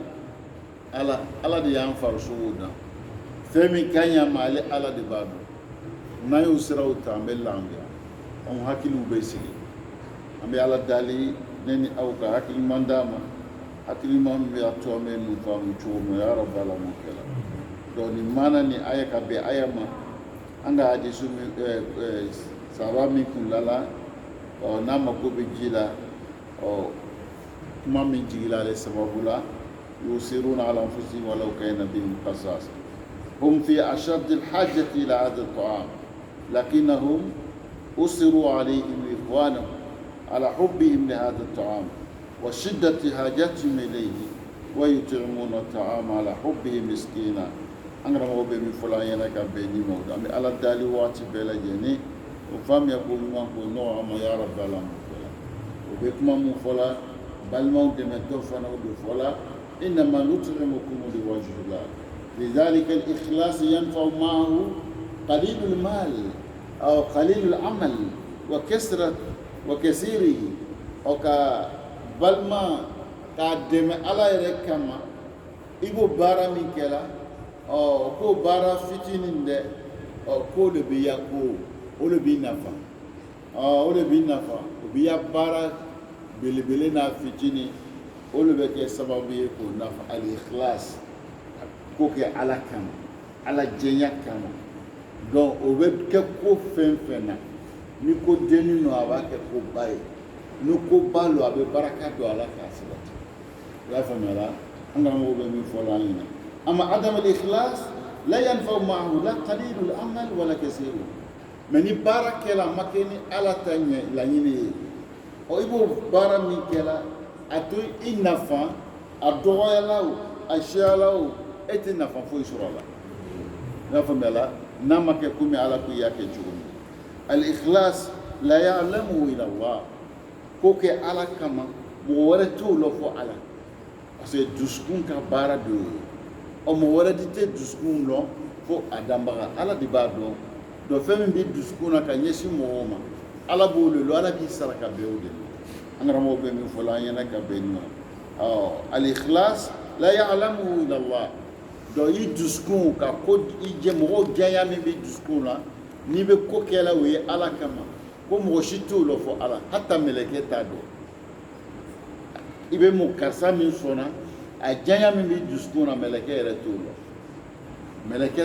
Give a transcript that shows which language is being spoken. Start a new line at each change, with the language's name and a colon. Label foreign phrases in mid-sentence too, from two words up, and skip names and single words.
Bambara: ala de y'an farisogo dan fɛn min ka ɲi a ma ale ala de b'a dɔn n'an y'o siraw ta an bɛ lafiya anw hakiliw bɛ sigi an bɛ ala dali ne ni aw ka hakiliman d'a ma hakiliman min b'a to an bɛ nin faamu cogo min ya rabbi ala m'o kɛ la donc nin maana ni aya ka bɛn aya ma an ka hadisu sahaba min kun lala n'a mako bɛ ji la kuma min jigila ale sababu la
Arabic: يؤثرون على أنفسهم ولو كان بهم خصاصة هم في أشد الحاجة إلى هذا الطعام لكنهم يؤثر عليهم إخوانهم على حبهم لهذا الطعام وشدة حاجتهم إليه ويطعمون الطعام على حبهم مسكينا
Bambara: an karamɔgɔ bɛ min fɔla an ɲɛna ka bɛn ni ma an bɛ ala dali waati bɛɛ lajɛlen o faamuya ko ɲuman ko nɔgɔ an ma ya rabbi ala m'o kɛ la o bɛ kuma mun fɔla balimaw dɛmɛtɔ fana o de fɔla
Arabic: إنما نطعمكم لوجه الله لذلك الإخلاص ينفع معه قليل مال أو قليل العمل وكثيره
Bambara: o ka balima k'a dɛmɛ ala yɛrɛ kama i b'o baara min kɛla ko baara fitinin dɛ ko de bɛ ya ko o de b'i nafa o de b'i nafa o b'i ya baara belebele n'a fitinin o le bɛ kɛ sababu ye k'o nafa al-ikhlas ko kɛ ala kama ala jɛnya kama donc o bɛ kɛ ko fɛn fɛn na ni ko denni no a b'a kɛ ko ba ye ni ko ba lo a bɛ baraka don ala k'a sabati i y'a faamuya la an karamɔgɔ bɛ min fɔ la an ɲɛna
Arabic: أما عدم الإخلاص لا ينفع معه لا قليل العمل ولا كثير
Bambara: mais ni baara kɛla a ma kɛ ni ala ta ɲɛ laɲini ye i b'o baara min kɛla a to i nafa a dɔgɔyala o a cayala o e tɛ nafa foyi sɔrɔ a la i y'a faamuya la n'a ma kɛ komi ala ko i y'a kɛ cogo min
Arabic: الإخلاص لا يعلم إلا الله
Bambara: ko kɛ ala kama mɔgɔ wɛrɛ t'o lɔ fɔ ala
French: parce que
Bambara: dusukun ka baara de y'o ye mɔgɔ wɛrɛ de tɛ dusukun lɔn fo a danbaga ala de b'a dɔn donc fɛn min bɛ dusukun na ka ɲɛsin mɔgɔw ma ala b'o le lɔn ala b'i sara ka bɛn o de ma an karamɔgɔ bɛ min fɔ la an ɲɛna ka bɛn nin ma
Arabic: الإخلاص لا يعلم إلا الله
Bambara: donc i dusukun ka ko i jɛ mɔgɔw janya min bɛ dusukun na n'i bɛ ko kɛla o ye ala kama ko mɔgɔ si t'o lɔ fɔ ala hata mɛlɛkɛ t'a dɔn i bɛ mun karisa min sɔnna a janya min bɛ dusukun na mɛlɛkɛ yɛrɛ t'o lɔ mɛlɛkɛ